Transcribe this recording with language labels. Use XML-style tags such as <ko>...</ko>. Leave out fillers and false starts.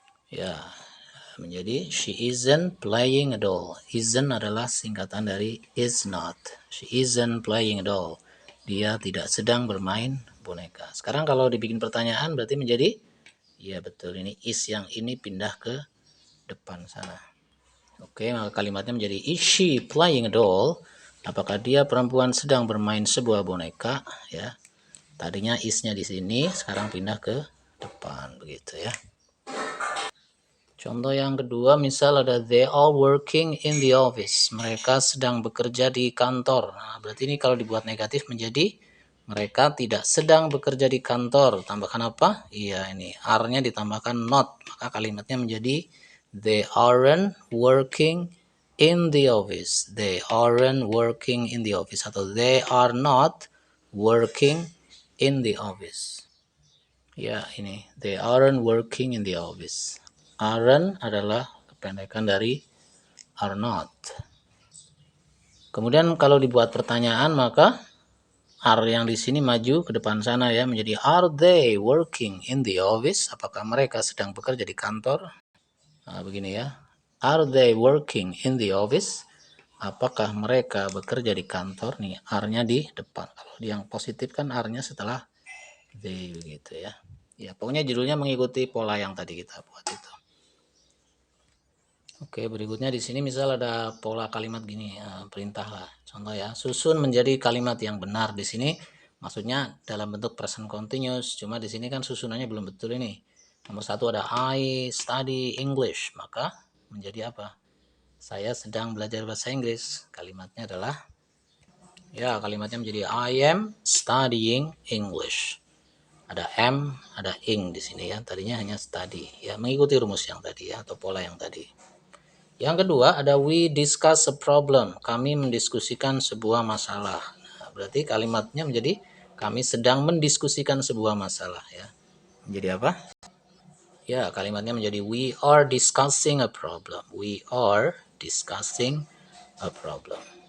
<en>Ya, menjadi she isn't playing a doll. Isn't adalah singkatan dari is not. She isn't playing a doll.</en> <id>Dia tidak sedang bermain boneka. Sekarang kalau dibikin pertanyaan berarti menjadi ya betul, ini is yang ini pindah ke depan sana. Oke, maka kalimatnya menjadi</id> <en>is she playing a doll?</en> <id>Apakah dia perempuan sedang bermain sebuah boneka ya. Tadinya isnya di sini, sekarang pindah ke depan begitu ya.</id> <en>Contoh yang kedua, misal ada they are working in the office.</en> <id>Mereka sedang bekerja di kantor. Nah, berarti ini kalau dibuat negatif menjadi mereka tidak sedang bekerja di kantor. Tambahkan apa? Iya, ini are-nya ditambahkan not.</id> <en>Maka kalimatnya menjadi they aren't working in the office. They aren't working in the office. Atau they are not working in the office. Ya, ini they aren't working in the office.</en> <id>Aren't adalah kependekan dari are not. Kemudian kalau dibuat pertanyaan maka are yang di sini maju ke depan sana ya, menjadi</id> <en>are they working in the office?</en> <id>Apakah mereka sedang bekerja di kantor? Nah, begini ya.</id> <en>Are they working in the office?</en> <id>Apakah mereka bekerja di kantor? Nih, are-nya di depan. Kalau yang positif kan are-nya setelah they begitu ya. Ya, pokoknya judulnya mengikuti pola yang tadi kita buat itu. Oke, berikutnya di sini misal ada pola kalimat gini, perintah lah. Contoh ya, susun menjadi kalimat yang benar. Di sini maksudnya dalam bentuk present continuous. Cuma di sini kan susunannya belum betul ini. Nomor satu ada</id> <en>I study English.</en> <id>Maka menjadi apa? Saya sedang belajar bahasa Inggris. Kalimatnya adalah, ya kalimatnya menjadi</id> <en>I am studying English.</en> <id>Ada am, ada ing di sini ya. Tadinya hanya study. Ya, mengikuti rumus yang tadi ya, atau pola yang tadi. Yang kedua ada</id> <en>we discuss a problem.</en> <id>Kami mendiskusikan sebuah masalah. Nah, berarti kalimatnya menjadi kami sedang mendiskusikan sebuah masalah ya. Menjadi apa? Ya, kalimatnya menjadi</id> <en>we are discussing a problem. We are discussing a problem.</en>